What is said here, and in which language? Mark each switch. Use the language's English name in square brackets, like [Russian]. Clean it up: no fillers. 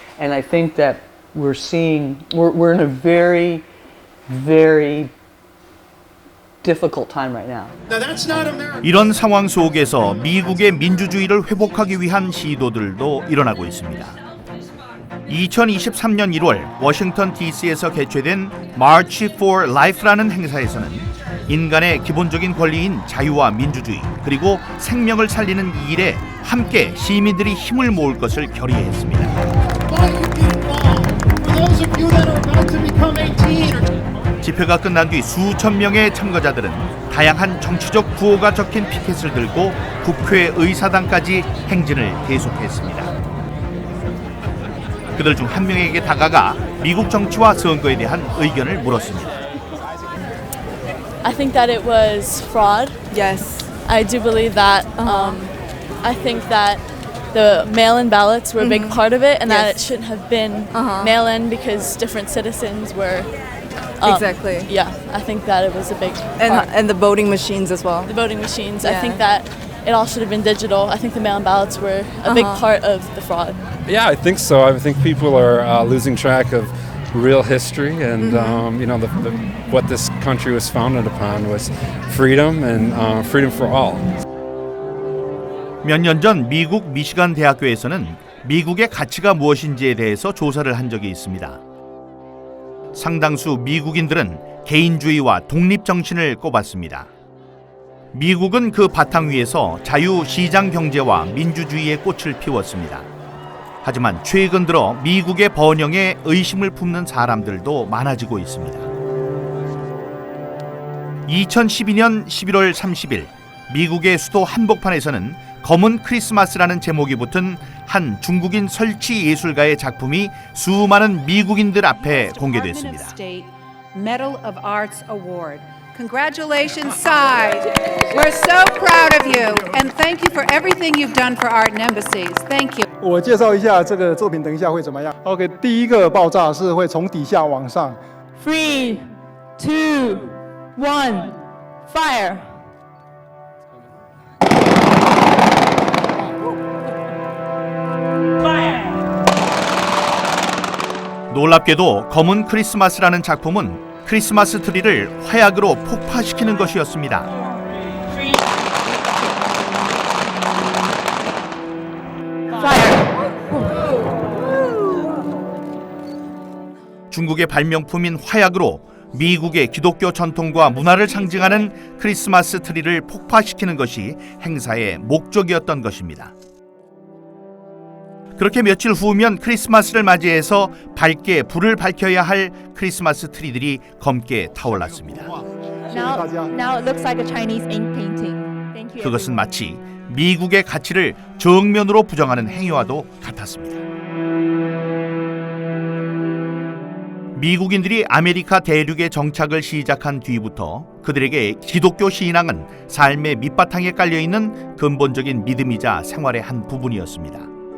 [English] And I think that we're in a very, very difficult time right now. [Korean] 이런 상황 속에서 미국의 민주주의를 회복하기 위한 시도들도 일어나고 있습니다. 2023년 1월 워싱턴 DC에서 개최된 March for Life라는 행사에서는 인간의 기본적인 권리인 자유와 민주주의 그리고 생명을 살리는 이 일에 함께 시민들이 힘을 모을 것을 결의했습니다. 집회가 끝난 뒤 수천 명의 참가자들은 다양한 정치적 구호가 적힌 피켓을 들고 국회 의사당까지 행진을 계속했습니다. 그들 중 한 명에게 다가가 미국 정치와 선거에 대한 의견을 물었습니다. [English] I think that it was fraud. Yes. I do believe that. I think that the mail-in ballots were a big part of it, and that it shouldn't have been mail-in because different citizens were. Exactly. Yeah, I think that it was a big part. And the voting machines as well. The voting machines. I think that it all should have been digital. I think the mail-in ballots were a big part of the fraud. Yeah, I think so. I think people are losing track of real history, and you know, what this country was founded upon was freedom and freedom for all. [Korean] 몇 년 전 미국 미시간 대학교에서는 미국의 가치가 무엇인지에 대해서 조사를 한 적이 있습니다. 상당수 미국인들은 개인주의와 독립 정신을 꼽았습니다. 미국은 그 바탕 위에서 자유 시장 경제와 민주주의의 꽃을 피웠습니다. 하지만 최근 들어 미국의 번영에 의심을 품는 사람들도 많아지고 있습니다. 2012년 11월 30일 미국의 수도 한복판에서는 검은 크리스마스라는 제목이 붙은 한 중국인 설치 예술가의 작품이 수많은 미국인들 앞에 공개됐습니다. [English] Medal of Arts Award. Congratulations, Side. We're so proud of you, and thank you for everything you've done for art and embassies. Thank you. [Chinese] 我介绍一下这个作品，等一下会怎么样 ？OK， 第一个爆炸是会从底下往上。 [English] 3, 2, 1, fire. [Korean] 놀랍게도 검은 크리스마스라는 작품은 크리스마스 트리를 화약으로 폭파시키는 것이었습니다. 중국의 발명품인 화약으로 미국의 기독교 전통과 문화를 상징하는 크리스마스 트리를 폭파시키는 것이 행사의 목적이었던 것입니다. 그렇게 며칠 후면 크리스마스를 맞이해서 밝게 불을 밝혀야 할 크리스마스 트리들이 검게 타올랐습니다. [English] Now it looks like a Chinese ink painting. Thank you. [Korean] 그것은 마치 미국의 가치를 정면으로 부정하는 행위와도 같았습니다. 미국인들이 아메리카 대륙에 정착을 시작한 뒤부터 그들에게 기독교 신앙은 삶의 밑바탕에 깔려있는 근본적인 믿음이자 생활의 한 부분이었습니다.